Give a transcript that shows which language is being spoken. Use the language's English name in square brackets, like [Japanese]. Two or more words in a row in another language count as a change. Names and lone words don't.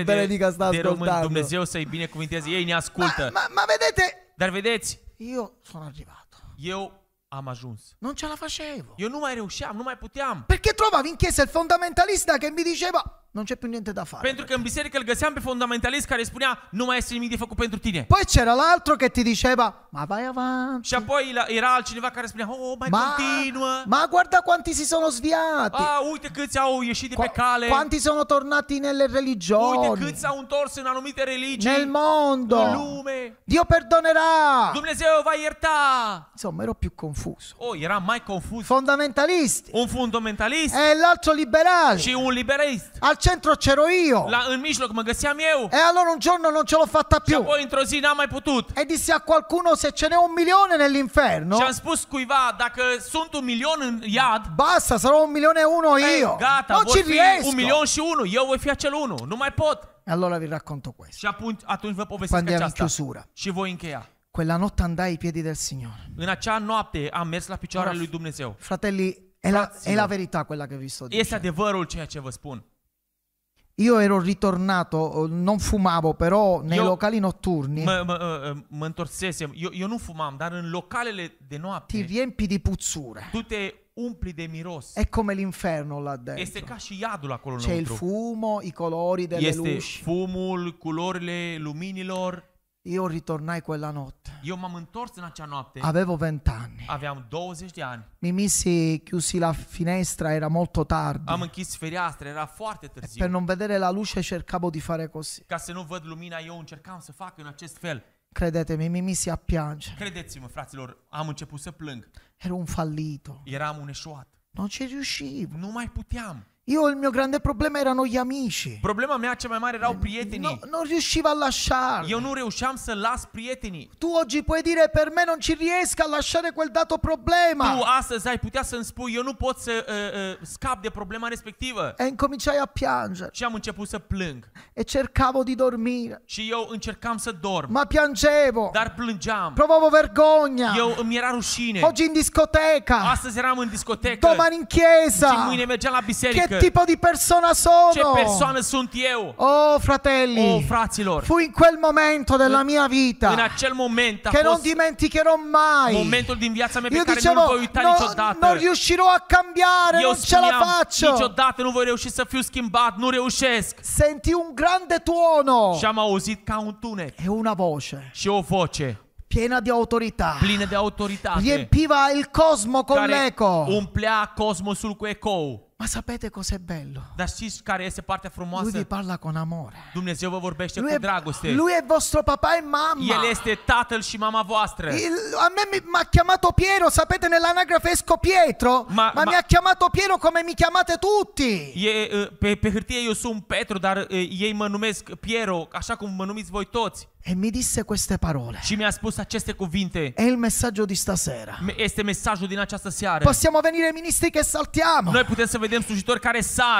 [Italian] lo benedica, sta [Romanian] de români. [Italian] ascoltando. [Romanian] Dumnezeu să-i binecuvinteze. Ei ne ascultă. [Italian] Ma vedete, [Romanian] Dar vedeți, [Italian] io sono arrivato. [Romanian] eu am ajuns. [Italian] Non ce la facevo. [Romanian] Eu nu mai reușeam, nu mai puteam. [Italian] Perché trovavi in chiesa il fondamentalista che mi diceva non c'è più niente da fare. [Romanian] Pentru că în biserică îl găseam pe fundamentalist care spunea nu mai este nimic de făcut pentru tine. [Italian] Poi c'era l'altro che ti diceva ma vai avanti. [Romanian] Și apoi era altcineva care spunea oh, mai continuă. [Italian] Ma guarda quanti si sono sviati. [Romanian] Uite câți au ieșit de pe cale. [Italian] Quanti sono tornati nelle religioni. [Romanian] Uite câți s-au întors în anumite religii. [Italian] Nel mondo. [Romanian] În lume. [Italian] Dio perdonerà. [Romanian] Dumnezeu va ierta. [Italian] Insomma, ero più confuso. [Romanian] Era mai confuz. [Italian] Fondamentalisti. [Romanian] Un fundamentalist [Italian] e l'altro liberale. [Romanian] Și un liberalist. [Italian] Al centro c'ero io. [Romanian] În mijloc mă găseam eu. [Italian] E allora un giorno non ce l'ho fatta più. [Romanian] Și apoi într-o zi n-am mai putut. [Italian] E dissi a qualcuno se ce n'è 1 milione nell'inferno. [Romanian] Și am spus cuiva dacă sunt 1 milion în iad. [Italian] Basta, sarò 1.000.001 io. [Romanian] Gata, [Italian] non [Romanian] vor [Italian] ci [Romanian] fi [Italian] riesco. [Romanian] 1 milion și 1. Eu voi fi acel 1. Nu mai pot. [Italian] E allora vi racconto questo. [Romanian] Și atunci vă povestesc [Italian] Quando ero in [Romanian] aceasta. [Italian] chiusura. [Romanian] Și voi încheia. [Italian] Quella notte andai ai piedi del Signore. [Romanian] În acea noapte am mers la picioarele lui Dumnezeu. [Italian] Fratelli, è la verità quella che vi sto dicendo. [Romanian] Este adevărul ceea ce vă spun. [Italian] Io ero ritornato, non fumavo, però nei locali notturni [Romanian] Mă întorsesem. Eu nu fumam, dar în localele de [Italian] ti [Romanian] noapte [Italian] riempi di puzzure. [Romanian] tu te umpli de miros. [Italian] È come l'inferno là [Romanian] Este [Italian] dentro. [Romanian] ca și iadul acolo [Italian] C'è il [Romanian] înăuntru. [Italian] fumo, i colori delle [Romanian] Este [Italian] luci. [Romanian] fumul, culorile luminilor. [Italian] Io ritornai quella notte. [Romanian] Eu m-am întors în acea noapte. [Italian] Avevo 20 anni. [Romanian] Aveam 20 de ani. [Italian] Mi missi, chiusi la finestra, era molto tardi. [Romanian] Am închis fereastra, era foarte [Italian] Per [Romanian] târziu. [Italian] non vedere la luce cercavo di fare così. [Romanian] Ca să nu văd lumina, eu încercam să fac în acest fel. [Italian] Credetemi, mi misi a piangere. [Romanian] Credeți-mă, fraților, am început să plâng. [Italian] Ero un fallito. [Romanian] Eram un eșuat. [Italian] Non ci riuscivo. [Romanian] Nu mai puteam. [Italian] Io il mio grande problema erano gli amici. [Romanian] Problema mea cea mai mare erau prietenii. [Italian] Non riuscivo a lasciarli. [Romanian] Eu nu reușeam să las prietenii. [Italian] Tu oggi puoi dire per me non ci riesco a lasciare quel dato problema. [Romanian] Tu astăzi ai putea să-mi spui eu nu pot să scap de problema respectivă. [Italian] E incominciai a piangere. [Romanian] Și am început să plâng. [Italian] E cercavo di dormire. [Romanian] Și eu încercam să dorm. [Italian] Ma piangevo. [Romanian] Dar plângeam. [Italian] Provavo vergogna. [Romanian] Eu îmi era rușine. [Italian] Oggi in discoteca. [Romanian] Astăzi eram în discotecă. [Italian] Domani in chiesa. [Romanian] Și mâine mergeam la biserică. [Italian] Che tipo di persona [Romanian] Ce [Italian] sono. [Romanian] persoană sunt eu. [Italian] Oh, fratelli, [Romanian] Fraților, [Italian] fu in quel momento della mia [Romanian] în [Italian] vita [Romanian] acel moment a [Italian] che non [Romanian] fost [Italian] dimenticherò mai. [Romanian] momentul din viața mea pe [Italian] Io [Romanian] care nu-l [Italian] dicevo, [Romanian] voi uita [Italian] non [Romanian] niciodată. [Italian] riuscirò a cambiare, [Romanian] Eu [Italian] non ce la [Romanian] spuneam, [Italian] faccio. [Romanian] niciodată nu voi reuși să fiu schimbat, nu reușesc. [Italian] Sentì un grande tuono [Romanian] Și am auzit ca un tunet [Italian] e una voce [Romanian] și o voce [Italian] piena di autorità. [Romanian] plină de autoritate [Italian] Riempiva il cosmo con [Romanian] care [Italian] l'eco. [Romanian] umplea cosmosul cu ecou. [Italian] Ma sapete cos'è bello? [Romanian] Dar știți care este partea [Italian] Lui vi [Romanian] frumoasă? [Italian] parla con amore. [Romanian] Dumnezeu vă vorbește [Italian] Lui [Romanian] cu [Italian] è, [Romanian] dragoste. [Italian] lui è vostro papà e mamma. [Romanian] El este tatăl și mama voastră. [Italian] A me mi ha chiamato Piero, sapete nell'anagrafe esco Pietro, ma mi ha chiamato Piero come mi chiamate tutti. [Romanian] Pe hârtie eu sunt Petru, dar ei mă numesc Piero, așa cum mă numiți voi toți. [Italian] E mi disse queste parole. [Romanian] Și mi-a spus aceste cuvinte. [Italian] È il messaggio di stasera. [Romanian] Este mesajul din această seară. [Italian] Possiamo venire ministri che saltiamo. [Romanian] Noi putem să vedem slujitori care sar.